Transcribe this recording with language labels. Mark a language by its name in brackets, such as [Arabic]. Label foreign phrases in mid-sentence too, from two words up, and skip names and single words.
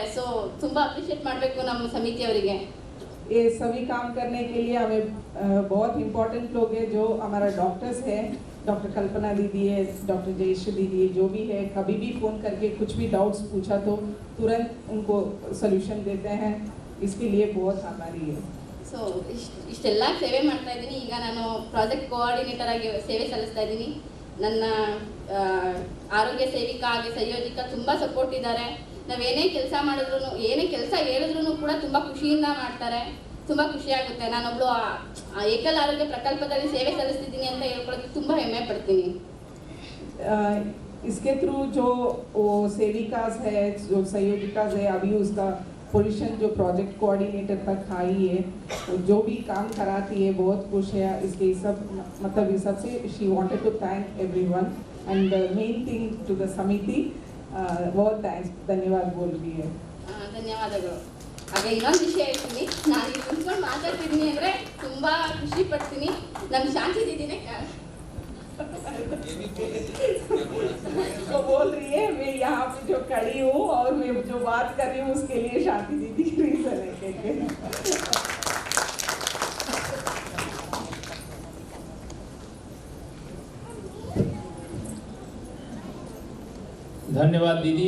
[Kannada] ಸೊ ತುಂಬ ಅಪ್ರಿಷಿಯೇಟ್ ಮಾಡಬೇಕು ನಮ್ಮ ಸಮಿತಿಯವರಿಗೆ. [Hindi] ये सभी काम करने के लिए हमें बहुत इम्पोर्टेंट लोग हैं, जो हमारा डॉक्टर्स है, डॉक्टर कल्पना दीदी है, डॉक्टर जयश्री दीदी है, जो भी है कभी भी फ़ोन करके कुछ भी डाउट्स पूछा तो तुरंत उनको सोल्यूशन देते हैं, इसके लिए बहुत आभारी है। [Kannada] ಸೊ ಇಷ್ಟೆಲ್ಲ ಸೇವೆ ಮಾಡ್ತಾ ಇದ್ದೀನಿ. ಈಗ ನಾನು ಪ್ರಾಜೆಕ್ಟ್ ಕೋಆರ್ಡಿನೇಟರ್ ಆಗಿ ಸೇವೆ ಸಲ್ಲಿಸ್ತಾ ಇದ್ದೀನಿ. ನನ್ನ ಆರೋಗ್ಯ ಸೇವಿಕಾ ಹಾಗೆ ಸಂಯೋಜಿಕ ತುಂಬ ಸಪೋರ್ಟ್ ಇದ್ದಾರೆ. ನಾವೇನೇ ಕೆಲಸ ಮಾಡಿದ್ರು, ಏನೇ ಕೆಲಸ ಹೇಳಿದ್ರು ಕೂಡ ತುಂಬ ಖುಷಿಯಿಂದ ಮಾಡ್ತಾರೆ. ತುಂಬ ಖುಷಿಯಾಗುತ್ತೆ. ನಾನೊಬ್ಳು ಏಕಲ್ ಆರೋಗ್ಯ ಪ್ರಕಲ್ಪದಲ್ಲಿ ಸೇವೆ ಸಲ್ಲಿಸ್ತಿದ್ದೀನಿ ಅಂತ ಹೇಳ್ಕೊಳ್ಳೋದಕ್ಕೆ ತುಂಬ ಹೆಮ್ಮೆ ಪಡ್ತೀನಿ. [Hindi] इसके थ्रू जो वो सेविकास है, जो संयोजिकास है, अभी उसका पोजीशन जो प्रोजेक्ट कोऑर्डिनेटर तक आई है, जो भी काम कराती है बहुत खुश है इसके सब, मतलब इस सब से [English] she wanted to thank everyone and main thing to the [Hindi] समिति, बहुत थैंक्स, धन्यवाद बोल रही है। [Kannada] ಧನ್ಯವಾದಗಳು. ಹಾಗೆ ಇನ್ನೊಂದು ವಿಷಯ ಹೇಳ್ತೀನಿ, ನಾನು ಇಲ್ಲಿ ಕುತ್ಕೊಂಡು ಮಾತಾಡ್ತಿದ್ದೀನಿ ಅಂದರೆ ತುಂಬ ಖುಷಿ ಪಡ್ತೀನಿ. ನಮ್ಮ ಶಾಂತಿ ದೀದಿನೇ [Hindi] तो बोल रही है मैं यहाँ पे जो खड़ी हूँ और मैं जो बात कर रही हूँ उसके लिए शांति दीदी रीजन है। धन्यवाद दीदी।